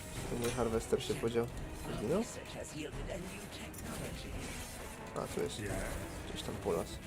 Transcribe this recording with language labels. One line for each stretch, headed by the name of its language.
Polish: Tu mój harwester się podział. Zginął?
English: Research has yielded a new technology.
Polish: A, tu jest gdzieś tam polas.